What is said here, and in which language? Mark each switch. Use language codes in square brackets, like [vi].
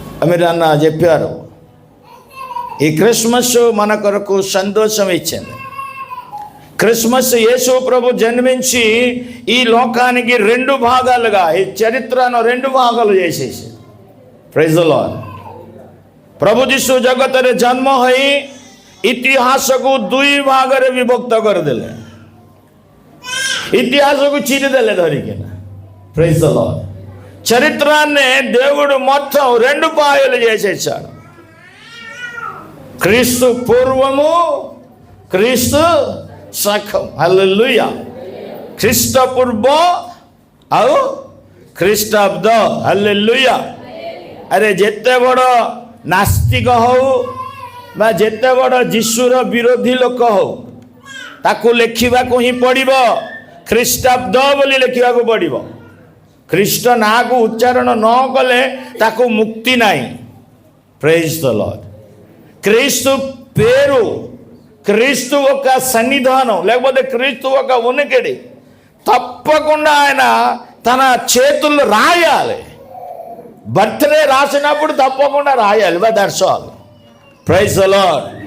[te] మీరు అన్న చెప్పారు, ఈ క్రిస్మస్ మన కొరకు సంతోషం ఇచ్చింది। క్రిస్మస్ యేసు ప్రభు జన్మించి ఈ లోకానికి 2 భాగాలుగా, ఈ చరిత్రను 2 భాగాలు చేసేసి। [en] Praise the Lord. [or] ପ୍ରଭୁ ଯୀଶୁ ଜଗତରେ ଜନ୍ମ ହୋଇ ଇତିହାସକୁ 2 ଭାଗରେ ବିଭକ୍ତ କରିଦେଲେ, ଇତିହାସକୁ ଚିରିଦେଲେ ଧରିକିନା। [en] Praise the Lord. [te] చరిత్రాన్ని దేవుడు మొత్తం 2 పాయలు చేసేసాడు। క్రీస్తు పూర్వము, క్రీస్తు సఖం। హల్లెలూయా। [or] ଖ୍ରୀଷ୍ଟପୂର୍ବ ଆଉ ଖ୍ରୀଷ୍ଟାବ୍ଦ। ହଲ୍ଲେଲୁୟା। ଆରେ ଯେତେ ବଡ଼ ନାସ୍ତିକ ହଉ ବା ଯେତେ ବଡ଼ ଯୀଶୁର ବିରୋଧୀ ଲୋକ ହଉ, ତାକୁ ଲେଖିବାକୁ ହିଁ ପଡ଼ିବ, ଖ୍ରୀଷ୍ଟାବ୍ଦ ବୋଲି ଲେଖିବାକୁ ପଡ଼ିବ। ଖ୍ରୀଷ୍ଟ ନାଁକୁ ଉଚ୍ଚାରଣ ନ କଲେ ତାକୁ ମୁକ୍ତି ନାହିଁ। [en] Praise the Lord. [te] క్రీస్తు పేరు, క్రీస్తు ఒక సన్నిధానం, లేకపోతే క్రీస్తు ఒక ఉనికిడి తప్పకుండా ఆయన తన చేతుల్లో రాయాలి। బర్త్డే రాసినప్పుడు తప్పకుండా రాయాలి। [en] That's all. Praise the Lord.